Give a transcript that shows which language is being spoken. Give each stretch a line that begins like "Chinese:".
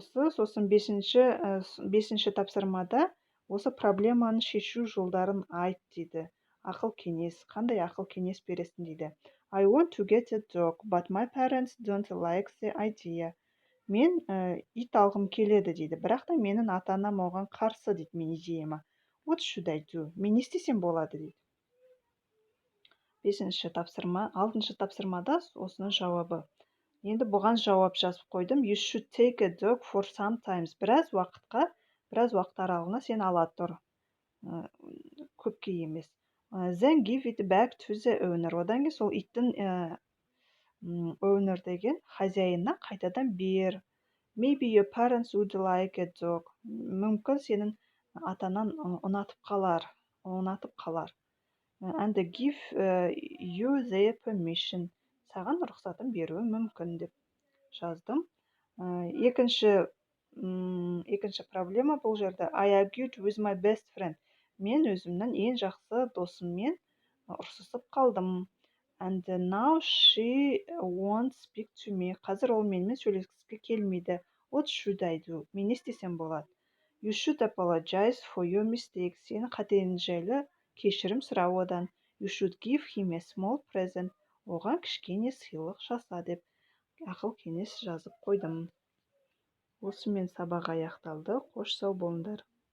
Kazakh: Сосын бесінші тапсырмада осы проблеманы шешу жолдарын айт дейді. Ақыл кеңес. Қандай ақыл кеңес бересің дейді.
English: I want to get a dog, but my parents don't like the idea.
Kazakh: Мен ит алғым келеді дейді. Бірақ та менің ата-анам оған қарсы дейді мен идеяма.
English: What should I do?
Kazakh: Мен не істесем болады дейді. 6-ші тапсырма. 6-шы тапсырмада осының жауабы. Енді бұған жауап жазып қойдым.
English: You should take a dog for sometimes.
Kazakh: Біраз уақыт аралығына сен ала тұр. Көпке емес.
English: Then give it back to the owner.
Kazakh: Одан кейін сол иттің owner деген хозяинына қайтадан бер.
English: Maybe your parents would like a dog.
Kazakh: Мүмкін сенің атанан ұнатып қалар.
English: And give you their permission.
Kazakh: Саған рұқсатын беруі мүмкін деп жаздым. Екінші проблема бұл жерде.
English: I argued with my best friend.
Kazakh: Мен өзімнің ең жақсы досыммен ұрсысып қалдым.
English: And now she won't speak to me.
Kazakh: Қазір ол менімен сөйлескісі келмейді.
English: What should I do?
Kazakh: Мен не істесем болады?
English: You should apologize for your mistake.
Kazakh: Сені қатең жайлы кешірім сұра одан.
English: You should give him a small present.
Kazakh: Оған кішкене сыйлық жаса деп ақыл кеңес жазып қойдым. Осымен сабақ аяқталды. Қош сау болыңдар.